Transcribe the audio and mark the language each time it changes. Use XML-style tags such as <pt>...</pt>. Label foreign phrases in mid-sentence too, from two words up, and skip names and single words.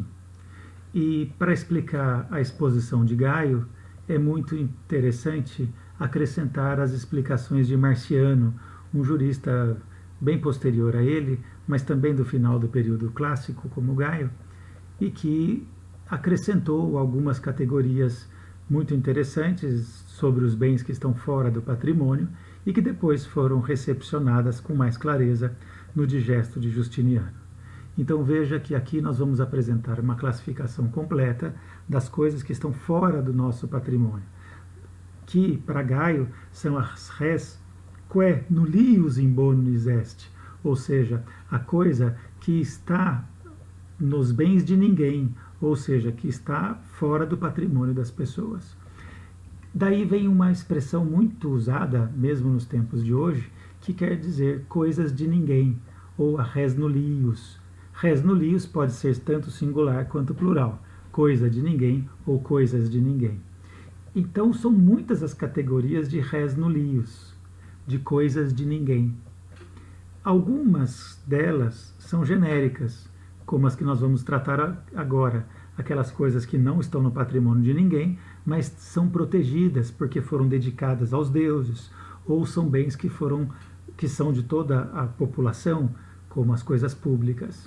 <pt>E para explicar a exposição de Gaio, é muito interessante acrescentar as explicações de Marciano, um jurista bem posterior a ele, mas também do final do período clássico, como Gaio, e que acrescentou algumas categorias muito interessantes sobre os bens que estão fora do patrimônio e que depois foram recepcionadas com mais clareza no Digesto de Justiniano. Então veja que aqui nós vamos apresentar uma classificação completa das coisas que estão fora do nosso patrimônio, que para Gaio são as</pt> <la>res quae nullius in bonis est,</la> <pt>ou seja, a coisa que está nos bens de ninguém, ou seja, que está fora do patrimônio das pessoas. Daí vem uma expressão muito usada, mesmo nos tempos de hoje, que quer dizer coisas de ninguém, ou a</pt> <la>res nullius. Res nullius</la> <pt>pode ser tanto singular quanto plural, coisa de ninguém ou coisas de ninguém. Então são muitas as categorias de</pt> <la>res nullius,</la> <pt>de coisas de ninguém. Algumas delas são genéricas, como as que nós vamos tratar agora, aquelas coisas que não estão no patrimônio de ninguém, mas são protegidas porque foram dedicadas aos deuses, ou são bens que são de toda a população, como as coisas públicas.</pt>